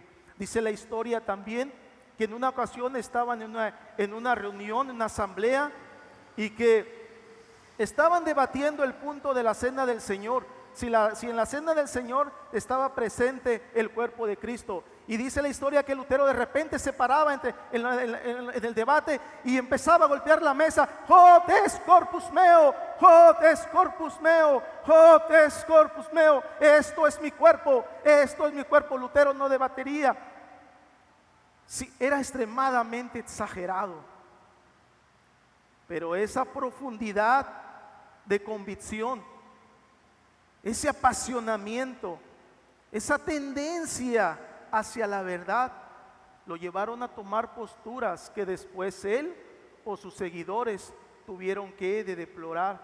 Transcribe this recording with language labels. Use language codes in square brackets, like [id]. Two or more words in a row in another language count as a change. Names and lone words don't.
[es] Dice la historia también que en una ocasión estaban en una reunión, en una asamblea, y que estaban debatiendo el punto de la cena del Señor. Si en la cena del Señor estaba presente el cuerpo de Cristo. Y dice la historia que Lutero de repente se paraba en el debate y empezaba a golpear la mesa. [la] Hoc est corpus meo, hoc est corpus meo, hoc est corpus meo. [es] Esto es mi cuerpo, esto es mi cuerpo. Lutero no debatería. Sí, era extremadamente exagerado. Pero esa profundidad de convicción, ese apasionamiento, esa tendencia hacia la verdad, lo llevaron a tomar posturas que después él o sus seguidores tuvieron que deplorar.